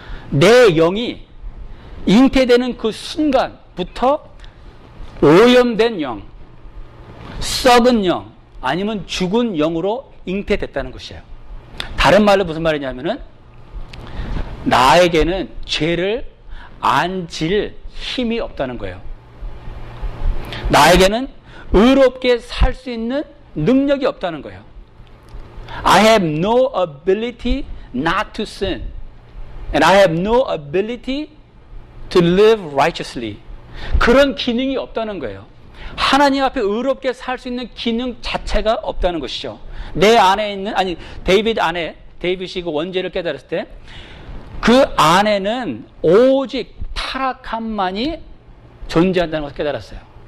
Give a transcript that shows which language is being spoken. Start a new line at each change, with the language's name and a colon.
Korean: 내 영이 잉태되는 그 순간부터 오염된 영, 썩은 영, 아니면 죽은 영으로 잉태됐다는 것이에요. 다른 말로 무슨 말이냐면은, 나에게는 죄를 안 질 힘이 없다는 거예요. 나에게는 의롭게 살 수 있는 능력이 없다는 거예요.
English: I have no ability not to sin. And I have no ability to live righteously.
Korean: 그런 기능이 없다는 거예요. 하나님 앞에 의롭게 살 수 있는 기능 자체가 없다는 것이죠. 내 안에 있는, 데이빗이 그 원죄를 깨달았을 때 그 안에는 오직 타락함만이 존재한다는 것을 깨달았어요.